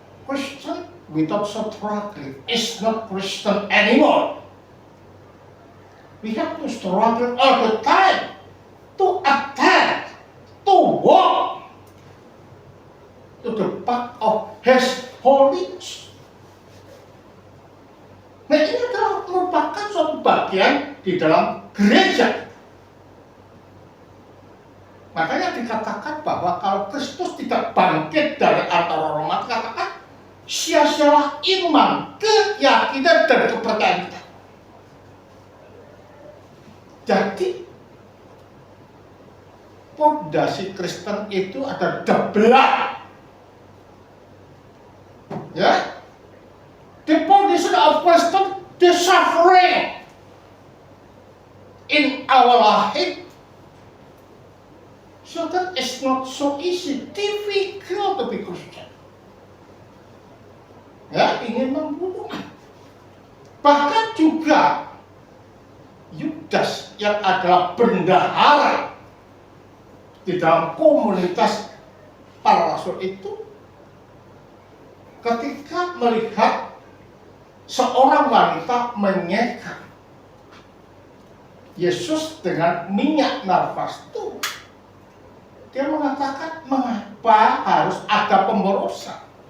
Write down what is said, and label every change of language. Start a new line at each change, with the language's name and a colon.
English: Christian without struggling is not Christian anymore. We have to struggle all the time to attend, to walk to the path of His holiness.
Indonesian: Nah, ini adalah merupakan suatu bagian di dalam gereja. Makanya dikatakan bahwa kalau Kristus tidak bangkit dari antara orang mati, katakan sia-sialah iman, keyakinan dan kepercayaan kita. Jadi fondasi Kristen itu ada belah.
English: Ya, the foundation of Christian, the suffering in our life, so that it's not so easy, difficult to be Christian. Ya,
Indonesian: dia ingin membunuh. Bahkan juga Yudas yang adalah bendahara di dalam komunitas para rasul itu, ketika melihat seorang wanita menyeka Yesus dengan minyak narwastu, dia mengatakan, mengapa harus ada pemborosan?